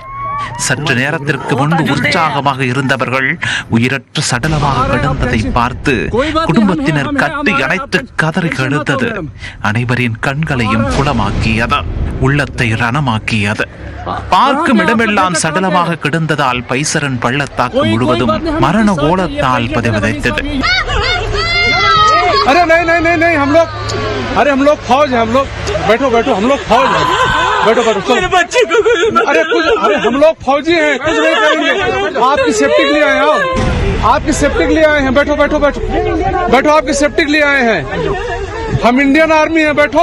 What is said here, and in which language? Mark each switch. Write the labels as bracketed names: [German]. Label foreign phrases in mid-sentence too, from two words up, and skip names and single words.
[Tamil] சற்று நேரத்திற்கு முன்பு உற்சாகமாக இருந்தவர்கள் உயிரற்ற சடலமாக கிடந்ததை பார்த்து குடும்பத்தினர் கட்டி அணைத்து கதறி அழுதது அனைவரின் கண்களையும் குளமாக்கியது, உள்ளத்தை ரணமாக்கியது. பார்க்கும் இடமெல்லாம் சடலமாக கிடந்ததால் பைசரன் பள்ளத்தாக்கு முழுவதும் மரண ஓலத்தால் பதிவதைத்தது. [Hindi] अरे नहीं नहीं नहीं नहीं, हम लोग फौज हैं, हम लोग बैठो बैठो, हम लोग फौज हैं, बैठो बैठो। मेरे बच्चे को अरे हम लोग फौजी हैं, कुछ नहीं करेंगे, आपकी सेफ्टी के लिए आए हैं, आपकी सेफ्टी के लिए आए हैं, बैठो बैठो बैठो बैठो, आपकी सेफ्टी के लिए आए हैं, हम [English] Indian Army [Hindi] हैं, बैठो।